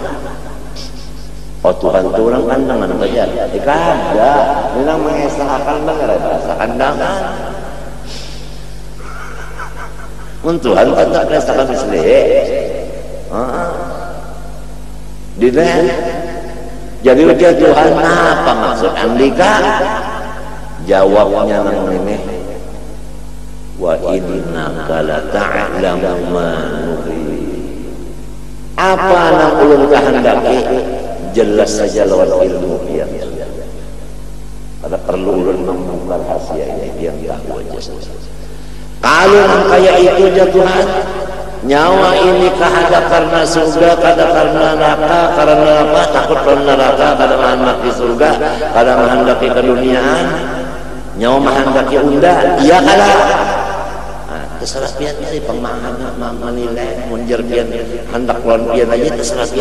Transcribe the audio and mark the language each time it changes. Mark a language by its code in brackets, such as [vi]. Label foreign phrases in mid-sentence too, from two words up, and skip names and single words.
[bjn] oh Tuhan itu orang kandangan saja kada bilang mengesahkan banget bahasa kandangan Tuhan tetap mengesahkan misalnya dinen jadi ujar Tuhan apa maksud andika jawabnya nang ini [ar] وإنك لا تعلم ما نريد [bjn] apa nang ulun kehendaki jelas saja lawan ilmu pian ada perlu ulun membuka rahasia ini pian tahu aja kalau nang kayak itu aja Tuhan nyawa ini kahada karena surga kada karena neraka karena apa takut karena neraka kada menghendaki surga kada menghendaki keduniaan nyawa menghendaki unda iya kada terserah pian dari pemahaman menilai munjer pian hendak lawan pian aja terserah pian.